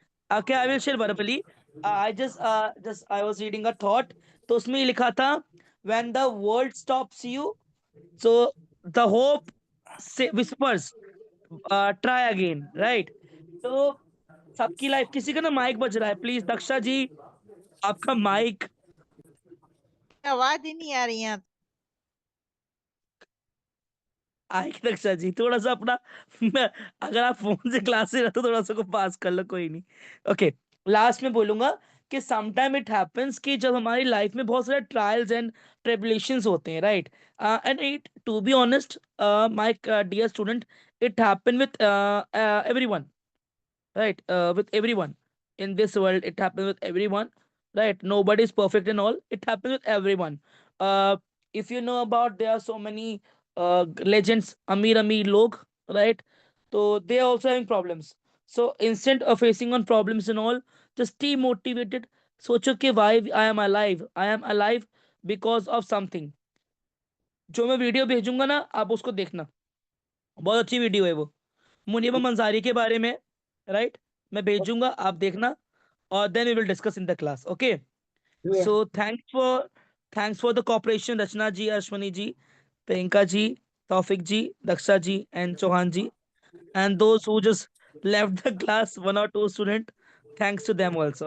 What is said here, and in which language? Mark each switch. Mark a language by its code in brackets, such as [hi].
[en] Okay, I will share verbally. I just I was reading a thought. [hi] तो उसमें ये लिखा था, [en] when the world stops you, so the hope whispers, try again, right? [hi] तो सबकी life, किसी का ना माइक बज रहा है, प्लीज दक्षा जी आपका माइक। आवाज ही नहीं आ रही है। आइए दक्षा जी थोड़ा सा अपना अगर आप फोन से क्लास से रहते तो थोड़ा सा को पास कर लो, कोई नहीं। [en] okay, [hi] लास्ट में बोलूंगा कि [en] sometime it happens [hi] कि जब हमारी लाइफ में बहुत सारे ट्रायल्स एंड ट्रिबुलेशंस होते हैं, [en] Right, and it to be honest my dear student, it happen with everyone, right, with everyone in this world, it happens with everyone, right? Nobody is perfect and all, it happens with everyone. uh if you know about, there are so many legends, [hi] amir log, [en] right? So they are also having problems. So instead of facing on problems and all, just stay motivated. [hi] सोचो कि [en] why I am alive because of something. [hi] जो मैं video भेजूंगा ना आप उसको देखना, बहुत अच्छी वीडियो है वो, मुनीबा मंसारी के बारे में, राइट? मैं भेजूंगा, आप देखना, और [en] Then we will discuss in the class. Okay, Yes. So thanks for the cooperation, Rachna ji, Ashwani ji, Priyanka ji, Taufiq ji, Daksha ji and Chauhan ji, and those who just left the class, one or two student, thanks to them also.